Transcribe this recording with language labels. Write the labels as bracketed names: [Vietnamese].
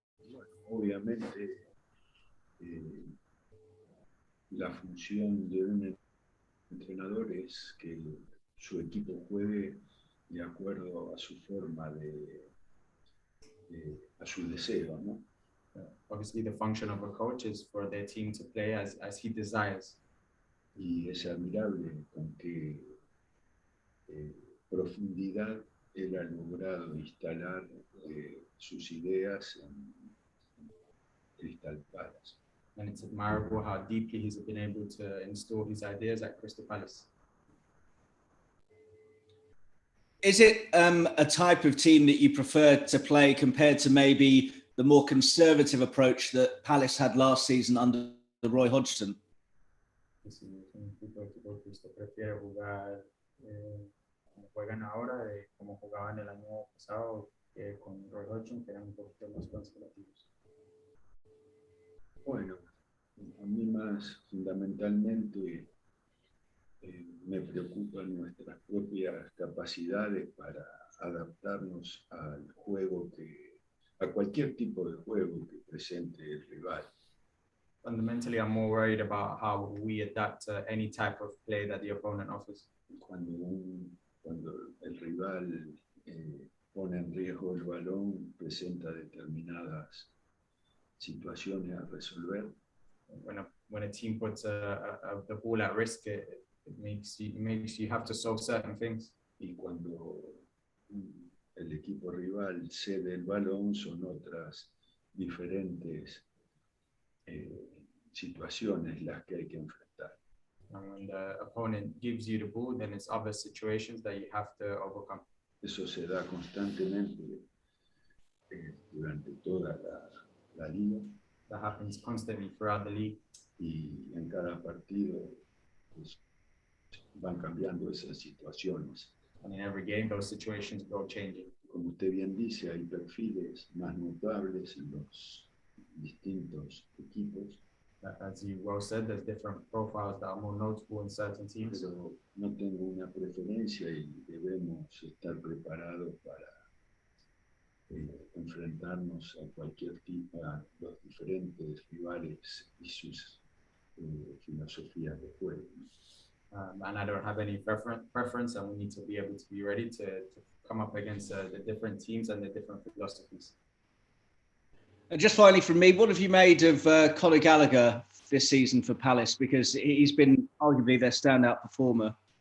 [Spanish] Bueno, obviamente la función de un entrenador es que su equipo juegue de acuerdo a su forma a su deseo, ¿no? [English] Obviously, the function of a coach is for their team to play as he desires. [Spanish] Y es admirable con qué profundidad él ha logrado instalar sus ideas en Crystal Palace. [English] And it's admirable how deeply he's been able to install his ideas at Crystal Palace. Is it a type of team that you prefer to play compared to maybe the more conservative approach that Palace had last season under Roy Hodgson? [Spanish] Si es un tipo de equipo que usted prefiere jugar como juegan ahora, como jugaban el año pasado con Roy Hodgson, que eran un poquito más conservativos. Bueno, a mí más fundamentalmente me preocupan nuestras propias capacidades para adaptarnos al juego a cualquier tipo de juego que presente el rival. [English] Fundamentally, I'm more worried about how we adapt to any type of play that the opponent offers. [Spanish] Cuando el rival pone en riesgo el balón, presenta determinadas situaciones a resolver. [English] When a team puts the ball at risk, it makes you have to solve certain things. [Spanish] Y cuando el equipo rival cede el balón, son otras diferentes situaciones las que hay que enfrentar. [English] And when the opponent gives you the ball, then it's other situations that you have to overcome. [Spanish] Eso se da constantemente durante toda la liga. [English] That happens constantly throughout the league. [Spanish] Y en cada partido van cambiando esas situaciones. [English] And in every game, those situations go changing. [Spanish] Como usted bien dice, hay perfiles más notables en los distintos equipos. [English] As you well said, there's different profiles that are more notable in certain teams. [Spanish] Pero no tengo una preferencia y debemos estar preparados para enfrentarnos a cualquier tipo, a los diferentes rivales y sus filosofías de juego. [English] And I don't have any preference, and we need to be able to be ready to come up against the different teams and the different philosophies. And just finally from me, what have you made of Conor Gallagher this season for Palace? Because he's been arguably their standout performer.